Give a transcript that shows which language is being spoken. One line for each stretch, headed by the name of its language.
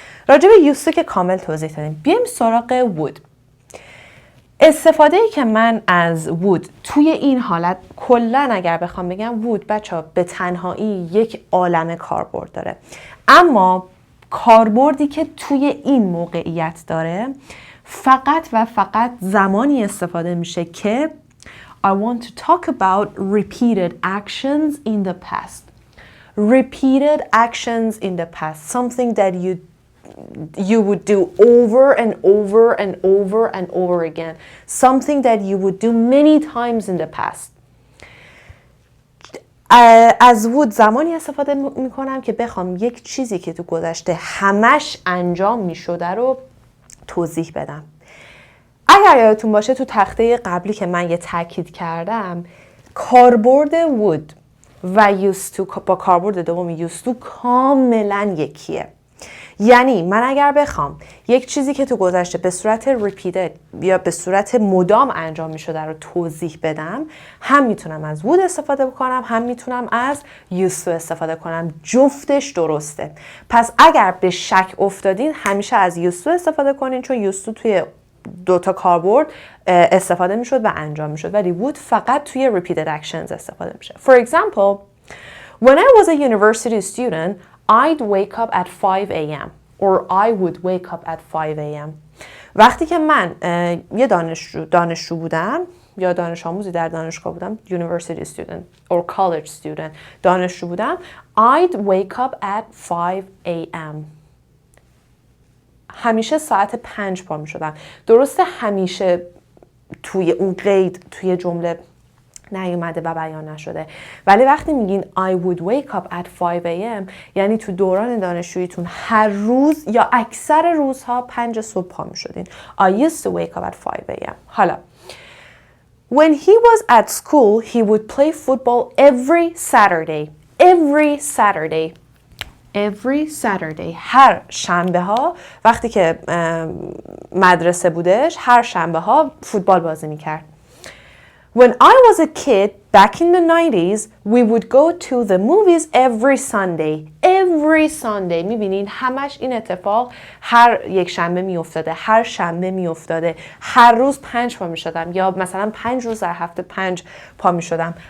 Persian: راجع به used to که کامل توضیح دادیم. بیایم سراغ would. استفاده‌ای که من از would توی این حالت کلاً اگر بخوام بگم would بچه‌ها به تنهایی یک عالمه کاربرد داره، اما کاربردی که توی این موقعیت داره فقط و فقط زمانی استفاده میشه که
English: I want to talk about repeated actions in the past. Repeated actions in the past. Something that you would do over and over and over and over again. Something that you would do many times in the past.
Persian: از would زمانی استفاده میکنم که بخوام یک چیزی که تو گذشته همش انجام میشده رو توضیح بدم. اگر یادتون باشه تو تخته قبلی که من یه تاکید کردم، کاربرد would و used to با کاربرد دوم used to کاملا یکیه. یعنی من اگر بخوام یک چیزی که تو گذشته به صورت repeated یا به صورت مدام انجام می شده رو توضیح بدم، هم میتونم از would استفاده بکنم، هم میتونم از used to استفاده کنم. جفتش درسته. پس اگر به شک افتادین همیشه از used to استفاده کنین، چون used to توی دوتا کاربرد استفاده می شد و انجام می شد، ولی would فقط توی
English: repeated actions
Persian: استفاده میشه.
English: For example, when I was a university student, I'd wake up at 5 a.m. or I would wake up at 5 a.m.
Persian: وقتی که من یه دانشجو بودم یا دانش آموزی در دانشگاه بودم،
English: university student or college student
Persian: دانشجو بودم،
English: I'd wake up at 5 a.m.
Persian: همیشه ساعت 5 پا می شدم. درسته همیشه توی اون قید توی جمله نیومده و بیان نشده، ولی وقتی میگین
English: I would wake up at 5 a.m.
Persian: یعنی تو دوران دانشجوییتون هر روز یا اکثر روزها 5 صبح پا میشدین.
English: I used to wake up at 5 a.m.
Persian: حالا
English: when he was at school he would play football every Saturday.
Persian: هر شنبه ها وقتی که مدرسه بودش هر شنبه ها فوتبال بازی میکرد.
English: When I was a kid, back in the 90s, we would go to the movies every Sunday. Every Sunday.
Persian: میبینین همش این اتفاق هر یک شنبه میافتاده، هر شنبه میافتاده، هر روز 5 پا میشدم یا مثلا 5 روز در هفته 5 پا میشدم.